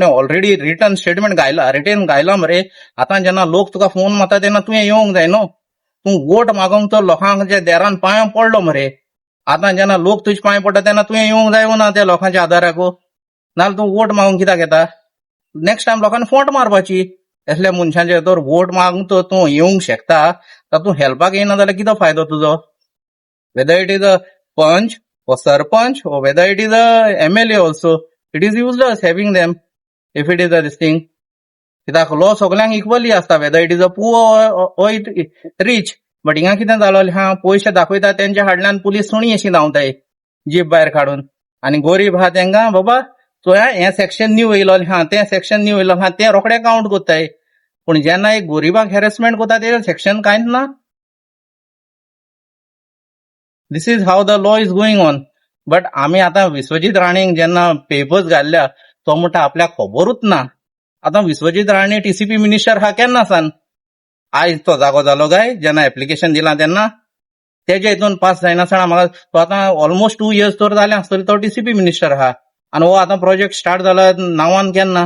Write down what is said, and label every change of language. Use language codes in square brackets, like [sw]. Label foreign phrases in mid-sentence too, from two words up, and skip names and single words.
[en] already return statement [kok] घायला मरे आतां जेन्ना लोक तुका फोन मारता तेन्ना तुवें येवंक जाय न्हू तूं वोट मागोंक तर लोकांच्या देरान पांयां पडलो मरे आतां जेन्ना लोक तुजे पांय पडटा तेन्ना तुवें येवंक जाय ना त्या लोकांच्या आदाराक नाल्यार तूं वोट मागूंक कित्याक येता [en] next time [kok] लोकांनी फोट मारपाची असल्या मनशांचे तर वोट मागूंक तर तूं येवंक शकता तर तूं हेल्पाक येना जाल्यार कितें फायदो तुजो [en] whether it is a panch or sarpanch or whether it is a MLA also, it is useless having them if it is a this thing. [kok] कित्याक लॉ सगळ्यांक इक्वली आसता [en] whether it is a poor or rich. [kok] बट हिंगा कितें जालोलें हा पयशे दाखयता तेंच्या हाडल्यान पुलीस सुणी अशी धांवताय जीप भायर काडून आनी गरीब आहा तेंकां बाबा सो हे सेक्शन न्यू येयलो हा तें सेक्शन न्यू येयलो हा तें रोखडें काउंट कोत्ताय पूण जेन्ना एक गोरिबाक हॅरेसमेंट कोता तेजेर सेक्शन कांयच ना. [en] This is how the law is going on. [kok] बट आमी आतां विश्वजीत राणेंक जेन्ना पेपर्स घाल्ल्या तो म्हणटा आपल्याक खबरूच ना. आतां विश्वजीत राणे [en] TCP minister [kok] हा केन्ना सान आयज तो जागो जालो काय जेन्ना एप्लिकेशन दिलां तेन्ना तेजे हितून पास जायनासतना म्हाका तो आतां [en] almost 2 years [kok] तर जालें आसतलें तो [en] TCP minister [kok] आहा आनी हो आतां [en] project start [kok] जाला नांवान केन्ना.